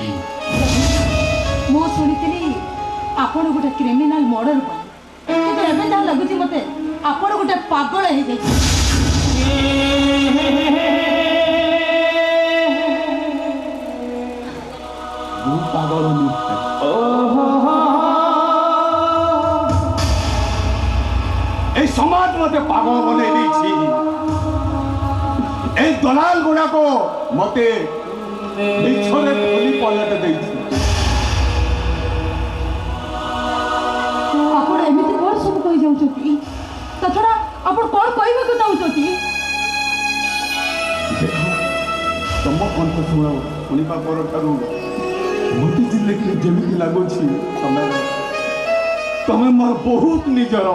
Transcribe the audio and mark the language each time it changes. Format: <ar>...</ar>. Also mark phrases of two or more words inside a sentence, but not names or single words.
<or>ମୁଁ ଶୁଣିଥିଲି ଆପଣ ଗୋଟେ କ୍ରିମିନାଲ ମର୍ଡର କଲେ, କିନ୍ତୁ ଏବେ ଯାହା ଲାଗୁଛି ମତେ ଆପଣ ଗୋଟେ ପାଗଳ ହେଇଯାଇଛି। ମୁଁ ପାଗଳ ନୁହେଁ। ଏଇ ସମାଜ ମତେ ପାଗଳ ବନାଇ ଦିଏଛି। ଏଇ ଦଲାଲ ଗୁଡ଼ାକ ମତେ ମିଛରେ ଖୋଲି ପଲଟ ଦେଇଛି। ଆପଣ ଏମିତି କ'ଣ ସବୁ କହିଯାଉଛନ୍ତି? ତା ଛଡ଼ା ଆପଣ କ'ଣ କହିବାକୁ ଚାହୁଁଛନ୍ତି? ଦେଖ ତମ କଣ୍ଠ ଶୁଣିବା ପରଠାରୁ ମୋତେ ଯେମିତି ଲାଗୁଛି ତମେ ମୋର ବହୁତ ନିଜର।</or>